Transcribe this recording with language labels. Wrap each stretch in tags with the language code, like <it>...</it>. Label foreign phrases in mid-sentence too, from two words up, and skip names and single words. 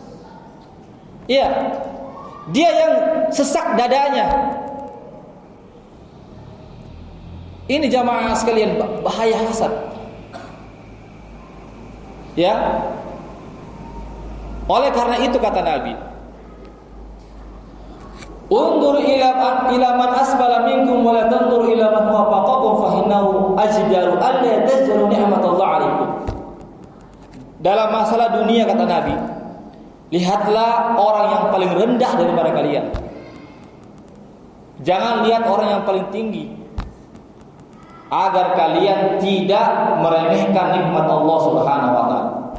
<id>Dia yang sesak dadanya. Ini jamaah sekalian bahaya hasad. Oleh karena itu kata Nabi,</id> <ar>انظروا إلى من أسفل منكم ولا تنظروا إلى من هو فوقكم فإنه أجدر أن لا تزدروا نعمة الله عليكم.</ar> <id>Dalam masalah dunia kata Nabi, lihatlah orang yang paling rendah daripada kalian. Jangan lihat orang yang paling tinggi, agar kalian tidak meremehkan nikmat Allah Subhanahu wa taala.</id>